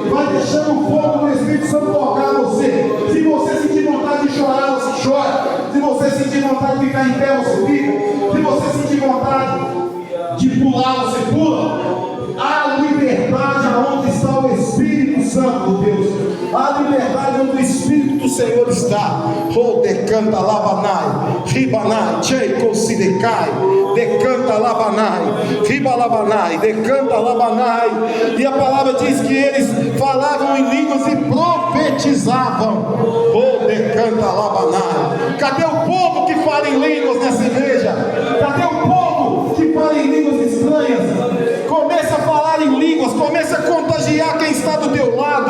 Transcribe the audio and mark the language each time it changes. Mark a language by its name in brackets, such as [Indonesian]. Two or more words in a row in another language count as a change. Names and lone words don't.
[Portuguese] Vai deixando o fogo do Espírito Santo tocar você. Se você sentir vontade de chorar, você chora. Se você sentir vontade de ficar em pé, você fica. Se você sentir vontade de pular, você pula. Há liberdade aonde está o Espírito Santo de Deus. Há liberdade onde o Espírito do Senhor está. Oh, decanta labanai, ribanai, cheikosidecai, decanta labanai, ribalabanai, decanta labanai. E a palavra diz que eles falavam em línguas e profetizavam. Oh, decanta labanai. Cadê o povo que fala em línguas nessa igreja? Cadê o povo que fala em línguas estranhas? Começa a falar em línguas, começa a contagiar quem está do teu lado.